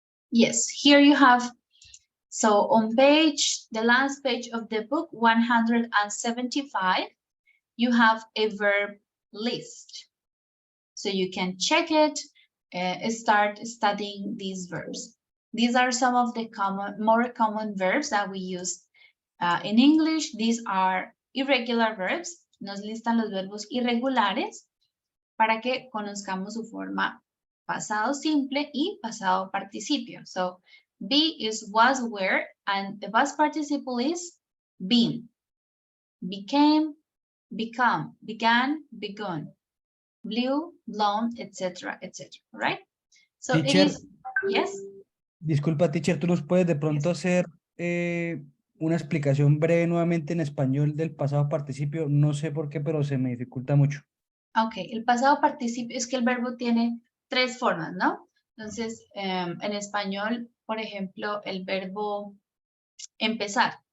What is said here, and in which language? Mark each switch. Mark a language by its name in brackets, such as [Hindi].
[English] Yes, here you have, so on the last page of the book, 175, you have a verb list. So you can check it, start studying these verbs. These are some of the more common verbs that we use in English. These are irregular verbs. [Spanish] Nos listan los verbos irregulares para que conozcamos su forma pasado simple y pasado participio. [English] So, be is was, were, and the past participle is been. Became, become, began, begun, blew, blown, etc., etc., right? So it Teacher. is, yes? [Spanish] Disculpa, teacher, ¿tú nos puedes de pronto hacer una explicación breve nuevamente en español del pasado participio? No sé por qué, pero se me dificulta mucho. Ok, el pasado participio es que el verbo tiene tres formas, ¿no? Entonces, en español, por ejemplo, el verbo empezar.